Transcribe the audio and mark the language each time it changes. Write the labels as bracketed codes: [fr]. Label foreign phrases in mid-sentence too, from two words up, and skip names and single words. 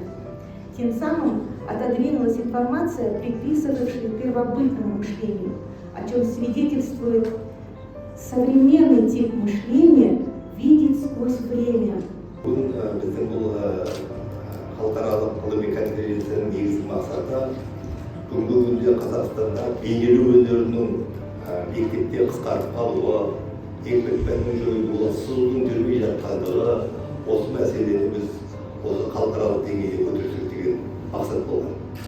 [ru] Тем самым отодвинулась информация, приписывавшая первобытному мышлению, о чем свидетельствует современный тип мышления видеть сквозь время. [kk] Бүгін біздің бұл халықаралық ғылыми конференцияның негізгі мақсаты бүгінгі күнде Қазақстанда бейнелеу өнерінің мектепте қысқартып қалуы, еңбек пәнінің жойылуы, сызудың жүрмей жатқандығы, осы мәселені біз осы халықаралық деңгейде көтерсек деген мақсат болған.